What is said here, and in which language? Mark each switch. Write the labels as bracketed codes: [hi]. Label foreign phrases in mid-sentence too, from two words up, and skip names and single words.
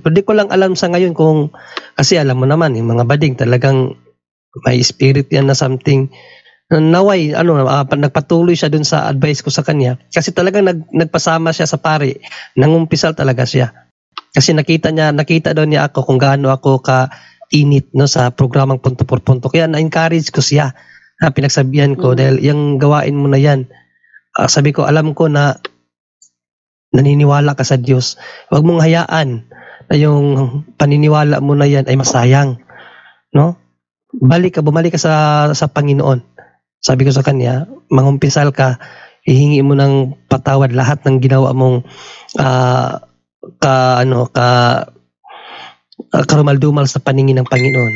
[tl] Pero di ko lang alam sa ngayon kung, kasi alam mo naman, yung mga bading talagang may spirit yan na something naway, nagpatuloy siya dun sa advice ko sa kanya. Kasi talagang nagpasama siya sa pare. Nangumpisal talaga siya. Kasi nakita daw niya ako kung gaano ako ka-init sa programang punto por punto. Kaya na-encourage ko siya. Pinagsabihan ko dahil yung gawain mo na yan. Sabi ko, alam ko na naniniwala ka sa Diyos. Huwag mong hayaan na yung paniniwala mo na yan ay masayang. No? Bumalik ka sa Panginoon. Sabi ko sa kanya, mangumpisal ka, hihingi mo ng patawad lahat ng ginawa mong karumal-dumal sa paningin ng Panginoon.